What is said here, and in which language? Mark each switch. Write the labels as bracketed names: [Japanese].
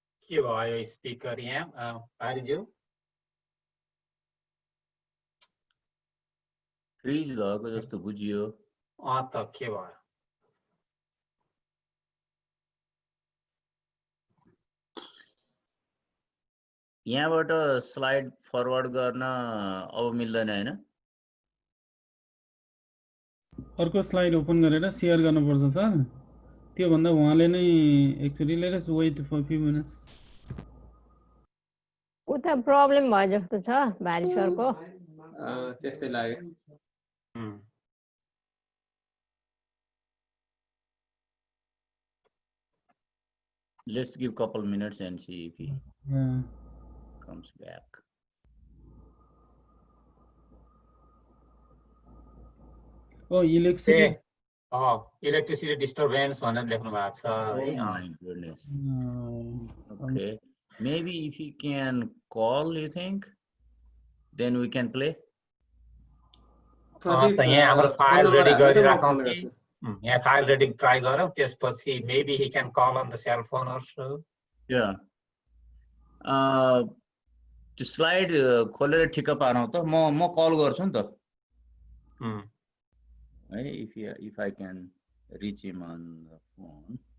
[Nepali] के भयो स्पिकर यहाँ पारिज्यू फ्रिज भएको जस्तो बुझियो त के भयो यहाँबाट स्लाइड फरवर्ड गर्न अब मिल्दैन हैन अर्को स्लाइड ओपन गरेर शेयर गर्नुपर्छ सर त्यो भन्दा उहाँले नै actually [English] let us wait for few minutes [Nepali] उता प्रब्लम भयो जस्तो छ भारी सरको त्यस्तै लाग्यो [English] let's give couple minutes and see if he comes back [Nepali] oh electricity electricity disturbance भनेर लेख्नु भएको छ है [English] my goodness okay maybe if you can call you think then we can play [Nepali] त यहाँ हाम्रो फाइल रेडी गरिराखौँ यहाँ फाइल रेडी ट्राई गरौँ त्यसपछि [English] maybe he can call on the cell phone also [Nepali] yeah त्यो स्लाइड खोलेर ठिक्क पारौँ त म कल गर्छु नि त है [English] if I can reach him on the phone